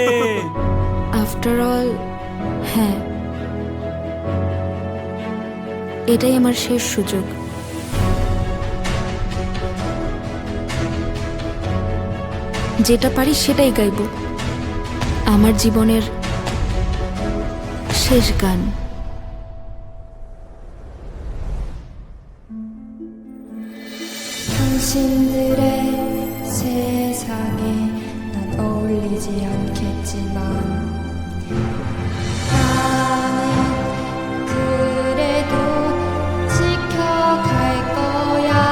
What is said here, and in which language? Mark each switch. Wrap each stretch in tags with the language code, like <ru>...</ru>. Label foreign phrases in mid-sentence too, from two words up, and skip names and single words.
<en>after all,</en> <bn>হ্যাঁ, এটাই আমার শেষ সুযোগ। যেটা পারি সেটাই গাইব। আমার জীবনের শেষ গান।</bn> <ko>당신들의 세상에 난 어울리지 않겠지만 나는 그래도 지켜갈 거야.</ko>